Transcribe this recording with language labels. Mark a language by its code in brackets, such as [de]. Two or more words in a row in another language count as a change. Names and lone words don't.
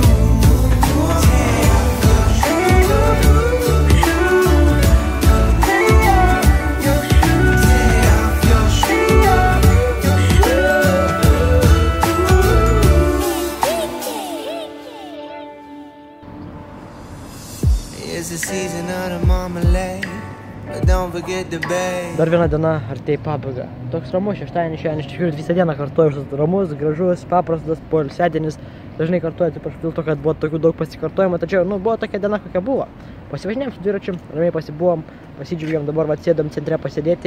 [en] Take off your shoes, take off your shoes. It's the season of the marmalade. Don't forget the bay. [lt] Dar viena diena artėja pabaiga. Toks ramus šeštadienį šiandien, iš tikrųjų visą dieną kartuoju, ramus, gražus, paprastas, poilsiadienis. Dažnai kartuoju, taip dėl to, kad buvo tokių daug pasikartojimų, tačiau, buvo tokia diena, kokia buvo. Pasivažinėjom su dviračiu, ramiai pasibuvom, pasidžiaugiam, dabar sėdam centre pasėdėti.